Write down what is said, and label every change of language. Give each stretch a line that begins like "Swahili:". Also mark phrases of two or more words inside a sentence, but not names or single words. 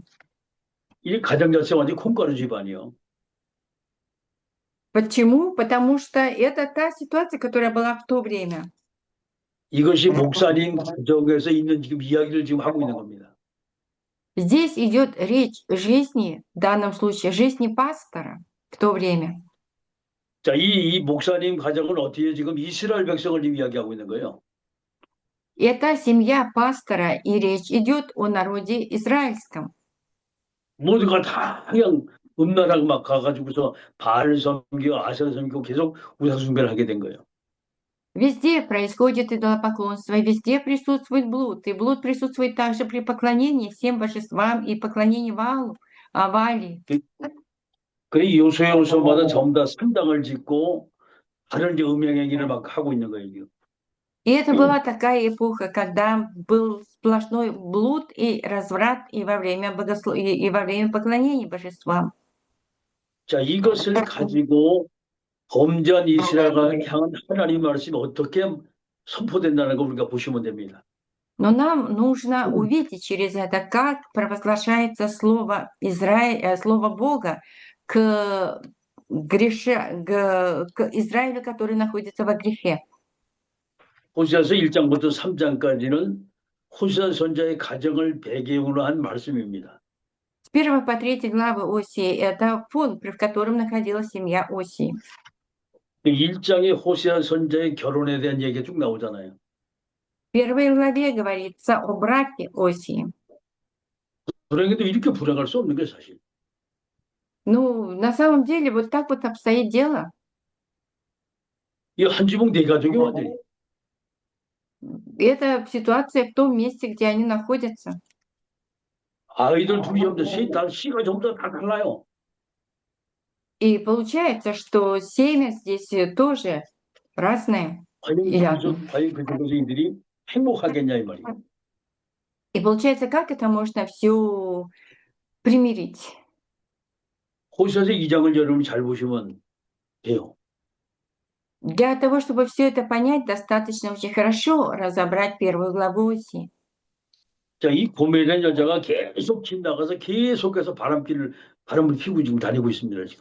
Korean: 이 가정 자체가 완전 콩가루 집안이요.
Russian: Почему? Потому что это та ситуация, которая была в то время.
Korean: 이것이 목사님 가정에서 있는 지금 이야기를 지금 하고 있는 겁니다.
Russian: Здесь идет речь жизни, в данном случае жизни пастора в то время.
Korean: 자, 이 목사님 가정은 어떻게 지금 이스라엘 백성을 지금 이야기하고 있는 거예요?
Russian: Это семья пастора, и речь идет о народе израильском.
Korean: 모두가 다 그냥 음란하고 막 가가지고서 바알 섬기고 아세라 섬기고 계속 우상 숭배를 하게 된 거예요.
Russian: Везде происходит идолопоклонство, везде присутствует блуд, и блуд присутствует также при поклонении всем божествам и поклонении Ваалу, Авали.
Korean: 그 요소요소마다 전부 다 산당을 짓고 다른 이제 음행행위를 막 하고 있는 거예요. 지금.
Russian: И это была такая эпоха, когда был сплошной блуд и разврат и во время и во время поклонения божествам.
Korean: 자, 이것을 가지고 범죄한 이스라엘을 향한 하나님의 말씀이 어떻게 선포된다는 거 우리가 보시면 됩니다.
Russian: Но нам нужно увидеть через это, как провозглашается слово слово Бога к Израилю, который находится во грехе.
Korean: 호세아서 1장부터 3장까지는 호세아 선자의 가정을 배경으로 한 말씀입니다.
Russian: С 1 по 3 главы Осии – это фон, в котором находилась семья Осии.
Korean: 1장에 호세아 선자의 결혼에 대한 얘기가 쭉 나오잖아요.
Russian: В 1 главе говорится о браке Осии.
Korean: 불행해도 이렇게 불행할 수 없는 게 사실.
Russian: Ну, на самом деле, вот так вот обстоит дело.
Korean: 이 한 지붕 네 가족이 완전히.
Russian: Это ситуация в том месте, где они находятся.
Korean: 아이들 둘이 전부 다 씨가 전부 다 달라요.
Russian: И получается, что семя здесь тоже разное.
Korean: 과연 그 조선인들이 행복하겠냐 이 말이에요.
Russian: И получается, как это можно все примирить?
Korean: 호세아서 2장을 여러분이 잘 보시면 돼요.
Russian: Для того, чтобы все это понять, достаточно очень хорошо разобрать 1 главу Осии.
Korean: 자, 이 고멜이라는 여자가 계속 집 나가서 계속해서 바람을 피우고 지금 다니고 있습니다, 지금.